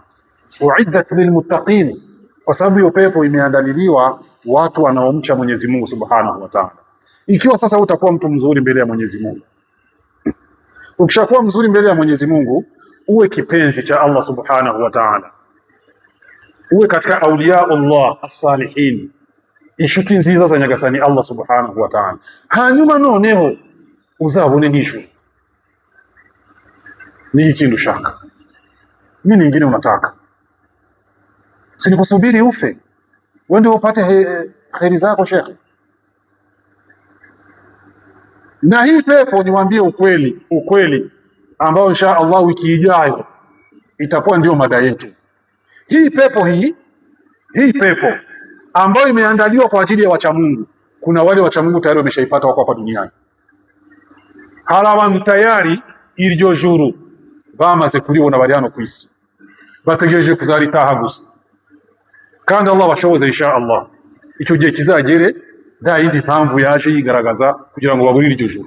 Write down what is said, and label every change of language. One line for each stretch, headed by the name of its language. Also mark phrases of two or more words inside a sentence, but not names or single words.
Arabic: أعدت للمتقين,
Swahili: kwa sababu hiyo pepo imeandaliliwa watu wanaomcha Mwenyezi Mungu
Arabic: سبحانه وتعالى.
Swahili: Ikiwa sasa utakuwa mtu mzuri mbele ya Mwenyezi Mungu, ukishakuwa mzuri mbele ya Mwenyezi Mungu, uwe kipenzi cha
Arabic: الله سبحانه وتعالى,
Swahili: uwe katika
Arabic: أولياء الله الصالحين,
Kinyarwanda: inshuti nziza za nyagasani
Arabic: الله سبحانه وتعالى.
Kinyarwanda: Hanyuma noneho uzabone n'ijuru. Ni ikintu ushaka,
Swahili: nini nyingine unataka? Si nikusubiri ufe wende upate kheri zako shekhi. Na hii pepo niwaambie ukweli ambao
Arabic: إن شاء الله
Swahili: wiki ijayo itakuwa ndio mada yetu. Hii pepo ambayo imeandaliwa kwa ajili ya wacha Mungu, kuna wale wacha Mungu tayari wameshaipata, wako hapa duniani.
Kinyarwanda: Hala abantu tayari iryo juru bamaze kuribona bari hano kwisi, bategereje kuzaritaha gusa. Kandi Allah bashoboze
Arabic: إن شاء الله
Kinyarwanda: icyo gihe kizagere, nta yindi mpamvu yaje yigaragaza kugira ngo baburire iryo juru.